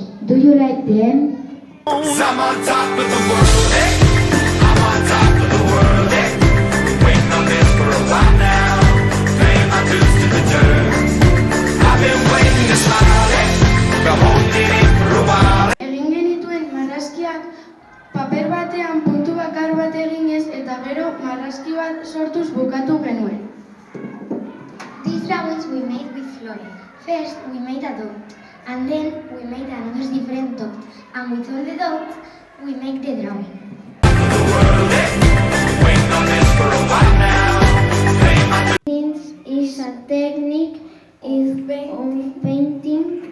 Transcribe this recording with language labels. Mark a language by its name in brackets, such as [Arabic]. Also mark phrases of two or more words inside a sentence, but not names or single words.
[English] Do you like them? I'm on top of the world, eh? I'm on top of the world, eh? Waiting on this for a while now. Paying my dues to the dirt. I've been waiting to smile, eh? Been holding it for a while. [Basque] Egin genituen marrazkiak paper batean puntu bakar bat eginez eta gero marrazki bat sortuz bukatu genuen. [English] These drawings we made with Flora. First we made a dot, and then we made another different dot, and with all the dots we make the drawing. This is a technique of painting